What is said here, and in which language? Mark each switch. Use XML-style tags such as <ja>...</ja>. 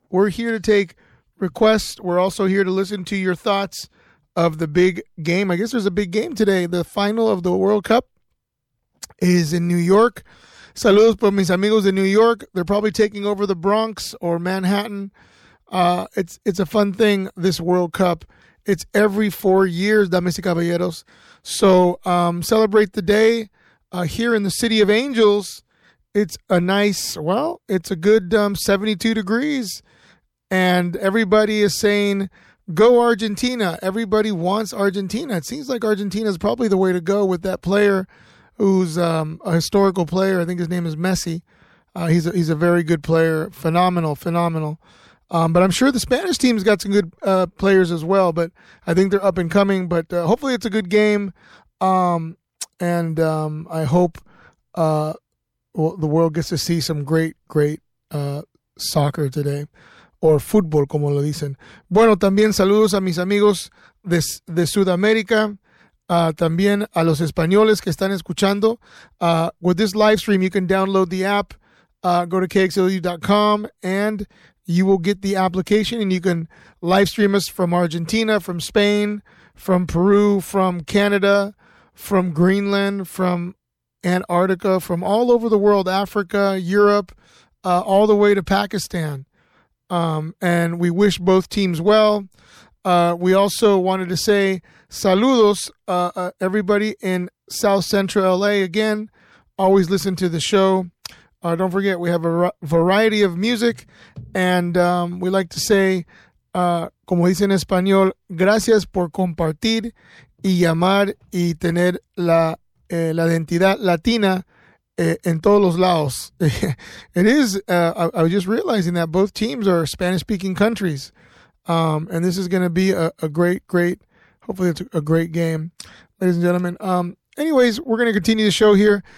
<en>We're here to take requests. We're also here to listen to your thoughts of the big game. I guess there's a big game today. The final of the World Cup is in New York.</en> <es>Saludos por mis amigos de New York.</es> <en>They're probably taking over the Bronx or Manhattan. It's a fun thing, this World Cup. It's every 4 years, damas y caballeros. So celebrate the day here in the City of Angels. It's a nice, well, it's a good 72 degrees, and everybody is saying, go Argentina. Everybody wants Argentina. It seems like Argentina is probably the way to go with that player who's a historical player. I think his name is Messi. He's a very good player. Phenomenal. But I'm sure the Spanish team's got some good players as well, but I think they're up and coming. But hopefully it's a good game, and I hope well, the world gets to see some great soccer today, or football, como lo dicen.</en> <es>Bueno, también saludos a mis amigos de Sudamérica, también a los españoles que están escuchando.</es> <en>With this live stream, you can download the app, go to kxlu.com, and you will get the application, and you can live stream us from Argentina, from Spain, from Peru, from Canada, from Greenland, from Antarctica, from all over the world, Africa, Europe, all the way to Pakistan. And we wish both teams well. We also wanted to say saludos, everybody in South Central LA. Again, always listen to the show. Don't forget, we have a variety of music.</en> <es>And we like to say, como dicen en español, gracias por compartir y llamar y tener la la identidad latina en todos los lados.</es> <en>It is, I was just realizing that both teams are Spanish-speaking countries. And this is going to be a great, hopefully it's a great game, ladies and gentlemen. Anyways, we're going to continue the show here.</en>